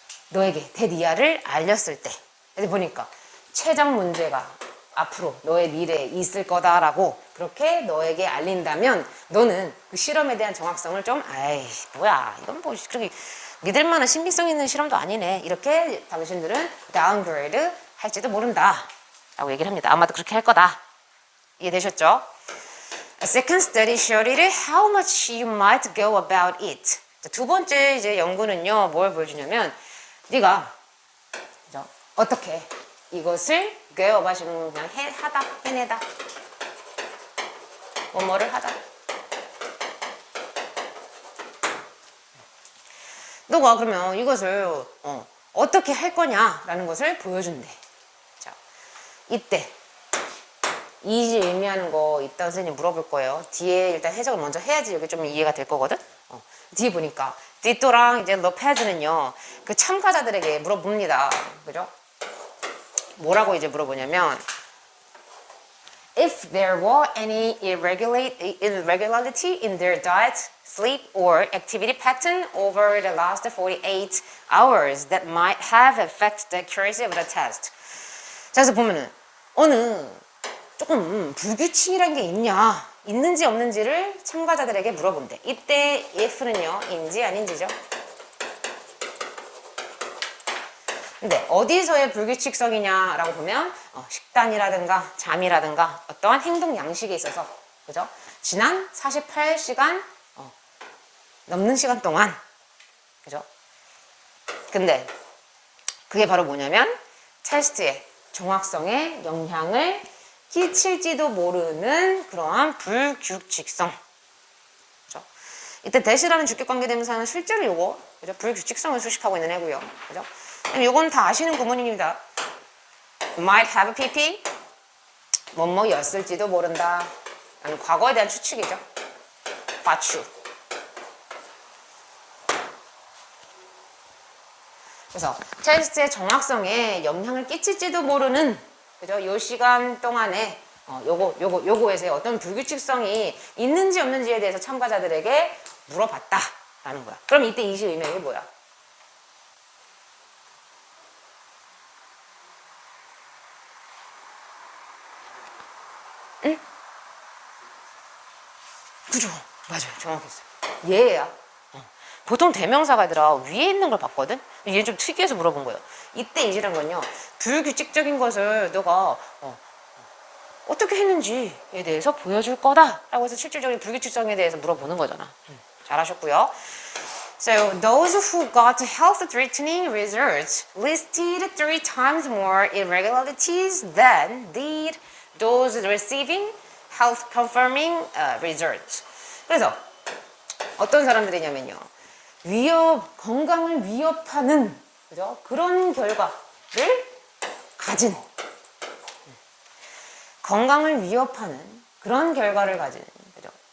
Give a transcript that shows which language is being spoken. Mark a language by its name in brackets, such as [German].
[Korean] 너에게 대리아를 알렸을 때. 그래서 보니까 췌장 문제가 앞으로 너의 미래에 있을 거다라고 그렇게 너에게 알린다면 너는 그 실험에 대한 정확성을 좀 뭐야 이건 뭐 그렇게 믿을 만한 신빙성 있는 실험도 아니네. 이렇게 당신들은 다운그레이드 할지도 모른다 라고 얘기를 합니다. 아마도 그렇게 할 거다. 이해되셨죠? [English] A second study showed how much you might go about it. [Korean] 두 번째 이제 연구는요, 뭘 보여주냐면, 네가 그죠? 어떻게 이것을 go about은 그냥 해내다, 뭐를 하다. 너가 그러면 이것을 어떻게 할 거냐라는 것을 보여준대. 자, 이때 이 의미하는 거 이따 선생님 물어볼 거예요. 뒤에 일단 해석을 먼저 해야지 여기 좀 이해가 될 거거든. 뒤에 보니까 디토랑 이제 로페즈는요 그 참가자들에게 물어봅니다. 그죠? 뭐라고 이제 물어보냐면 [English] If there were any irregularity in their diet, sleep, or activity pattern over the last 48 hours that might have affected the accuracy of the test. [Korean] 자, 그래서 보면은 어느 조금 불규칙이란 게 있는지 없는지를 참가자들에게 물어본대. 이때 if는요, 인지 아닌지죠? 근데 어디서의 불규칙성이냐라고 보면 식단이라든가 잠이라든가 어떠한 행동 양식에 있어서, 그죠? 지난 48시간 넘는 시간 동안, 그죠? 근데 그게 바로 뭐냐면 테스트의 정확성에 영향을 끼칠지도 모르는 그러한 불규칙성. 그죠? 이때 대시라는 주격관계대명사는 실제로 요거, 그죠? 불규칙성을 수식하고 있는 애고요. 그죠? 요건 다 아시는 구문입니다. [English] might have pp [Korean] 뭐뭐였을지도 모른다. 과거에 대한 추측이죠. 과추. 그래서 테스트의 정확성에 영향을 끼칠지도 모르는, 그죠? 요 시간 동안에 요거에서 어떤 불규칙성이 있는지 없는지에 대해서 참가자들에게 물어봤다라는 거야. 그럼 이때 이시 의명이 뭐야? 응? 그죠? 맞아요. 정확했어요. 얘야. 보통 대명사가 아니라 위에 있는 걸 봤거든? 얘 좀 특이해서 물어본 거예요. 이때 이시란 건요, 불규칙적인 것을 너가 어떻게 했는지에 대해서 보여줄 거다 라고 해서 실질적인 불규칙성에 대해서 물어보는 거잖아. 잘하셨고요. [English] So those who got health threatening results listed 3 times more irregularities than did those receiving health confirming results. [Korean] 그래서 어떤 사람들이냐면요, 건강을 위협하는, 그죠? 그런 결과를 가진, 건강을 위협하는 그런 결과를 가진, 그죠?